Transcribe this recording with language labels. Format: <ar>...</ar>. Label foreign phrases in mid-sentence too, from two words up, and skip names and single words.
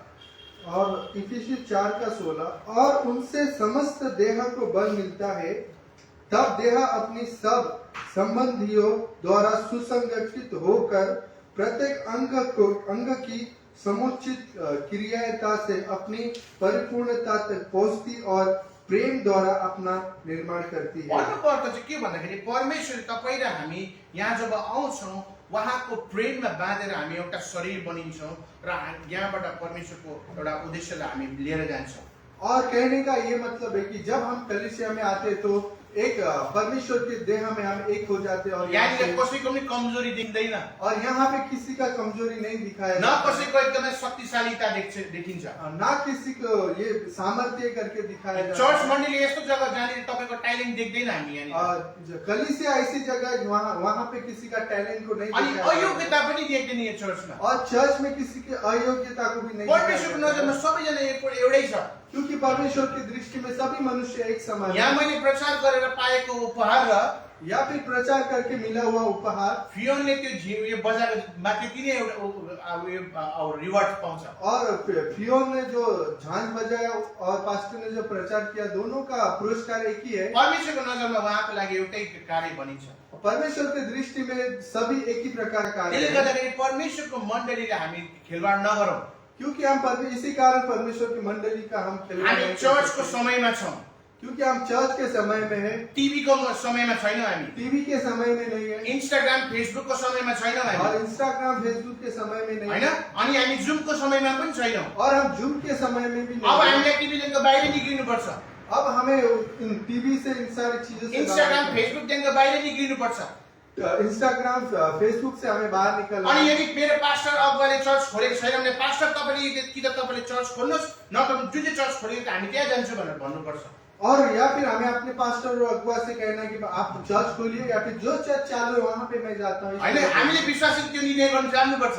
<hi>और इफिसियंस 4:16 और उनसे समस्त देह को बल मिलता है, तब देह अपनी सब संबंधियों द्वारा सुसंगठित होकर प्रत्येक अंग की समुचित क्रियाता से अपनी परिपूर्णता तक पहुंचती और प्रेम द्वारा अपना निर्माण करती है।</hi> <ne>भन्नुको अर्थ चाहिँ के भन्दाखेरि परमेश्वर तपाईँ र हामी यहाँ जब आउँछौँ, उहाँको प्रेममा बाँधेर हामी एउटा शरीर बनिन्छौँ र यहाँबाट परमेश्वरको एउटा उद्देश्यलाई हामी लिएर जान्छौँ।</ne> <hi>और कहने का ये मतलब है कि जब हम कलीसिया में आते हैं तो एक परमेश्वर के देह में हम एक हो जाते हैं। और</hi> <ne>यहाँनिर कसैको पनि कमजोरी देख्दैन,</ne> <hi>और यहाँ पे किसी का कमजोरी नहीं दिखाया न जाता है,</hi> <ne>कसैको एकदमै शक्तिशालीता देखिन्छ।</ne> <hi>ना किसी को ये सामर्थ्य करके दिखाया जाता</hi> <ne>चर्च</ne> <hi>है।</hi> <ne>मण्डली यस्तो जग्गा जहाँनिर तपाईँको ट्यालेन्ट देख्दैन हामी यहाँनिर।</ne> <hi>और कलीसिया ऐसी जगह है वहाँ पे किसी का टैलेंट को नहीं</hi> <ne>अनि</ne> <hi>दिखाया जाता है।</hi> <ne>अयोग्यता पनि देख्दैन यो चर्चमा।</ne> <hi>और चर्च में किसी की अयोग्यता को भी नहीं</hi> <ne>परमेश्वरको</ne> <hi>दिखाया</hi> <ne>नजरमा</ne> <hi>जाता है।</hi> <ne>सबैजना एउटै छ।</ne> <hi>क्योंकि परमेश्वर की दृष्टि में सभी मनुष्य एक समान</hi> <ne>यहाँ</ne> <hi>है।</hi> <ne>मैले प्रचार गरेर पाएको उपहार र</ne> <hi>या फिर प्रचार करके मिला हुआ उपहार</hi> <ne>फियोनले त्यो यो बजाएको माथि किन एउटा रिवार्ड पाउँछ।</ne> <hi>और फियोन ने जो झांझ बजाया और पास्टर ने जो प्रचार किया, दोनों का पुरस्कार एक ही है।</hi> <ne>परमेश्वरको नजरमा उहाँको लागि एउटै कार्य बनिन्छ।</ne> <hi>परमेश्वर की दृष्टि में सभी एक ही प्रकार का कार्य</hi> <ne>त्यसले</ne> <hi>है।</hi> <ne>गर्दाखेरि परमेश्वरको मण्डलीले हामी खेलवाड नगरौँ।</ne> <hi>क्योंकि हम इसी कारण परमेश्वर की मंडली का हम खिलवाड़</hi> <ne>हामी</ne> <hi>नहीं कर</hi> <ne>चर्चको</ne> <hi>सकते।</hi> <ne>समयमा छौँ,</ne> <hi>क्योंकि हम चर्च के समय में है,</hi> <ne>टिभीको समयमा छैनौँ हामी,</ne> <hi>टीवी के समय में नहीं है,</hi> <ne>इन्स्टाग्राम फेसबुकको समयमा छैनौँ</ne> <hi>और</hi> <ne>हामी,</ne> <hi>इंस्टाग्राम फेसबुक के समय में नहीं</hi> <ne>होइन?</ne> <hi>है,</hi> <ne>अनि हामी जुमको समयमा पनि छैनौँ।</ne> <hi>और हम जूम के समय में भी</hi> <ne>अब</ne> <hi>नहीं है।</hi> <ne>हामीलाई टिभीदेखिको बाहिर निक्लिनुपर्छ,</ne> <hi>अब हमें इन टीवी से इन सारी चीजों से</hi> <ne>इन्स्टाग्राम</ne> <hi>बाहर</hi> <ne>फेसबुकदेखिको बाहिर निक्लिनुपर्छ।</ne> <hi>इंस्टाग्राम फेसबुक से हमें बाहर निकलना</hi> <ne>अनि</ne> <hi>है।</hi> <ne>यदि मेरो पास्टर अगुवाले चर्च खोलेको छैन भने पास्टर तपाईँले कि त तपाईँले चर्च खोल्नुहोस्, न त जुन चाहिँ चर्च खोलेको हामी त्यहाँ जान्छु भनेर भन्नुपर्छ।</ne> <hi>और या फिर हमें अपने पास्टर और अगुवा से कहना कि आप चर्च खोलिए या फिर जो चर्च चालू है वहां पे मैं जाता हूँ,</hi> <ne>होइन हामीले विश्वासी त्यो निर्णय गर्न जान्नुपर्छ।</ne>